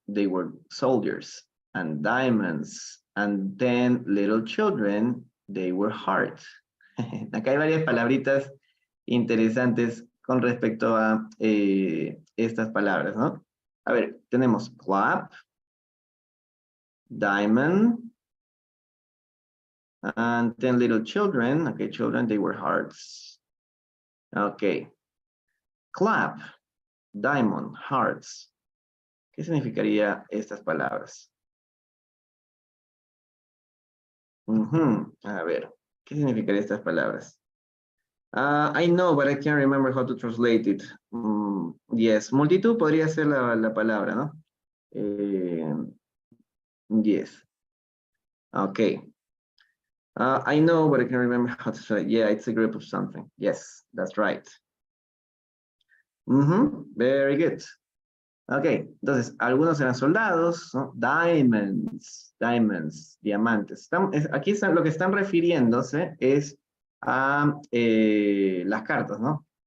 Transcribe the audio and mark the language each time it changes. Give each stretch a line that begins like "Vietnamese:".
English: They were soldiers and diamonds. And then little children, they were hearts.
Spanish: Acá hay varias palabritas interesantes con respecto a estas palabras, ¿no? A ver, tenemos
English: club, diamond, and 10 little children. Okay, children, they were hearts. Okay. Club, diamond, hearts.
Spanish: ¿Qué significaría estas palabras? A ver, ¿qué significaría estas palabras?
English: I know, but I can't remember how to translate it.
Spanish: Yes, multitud podría ser la palabra, ¿no?
English: Yes. Okay. I know, but I can't remember how to say it. Yeah, it's a group of something. Yes, that's right. Very good.
Spanish: Ok, entonces, algunos eran soldados, ¿no? Diamonds, diamantes. Aquí lo que están refiriéndose es a las cartas, ¿no?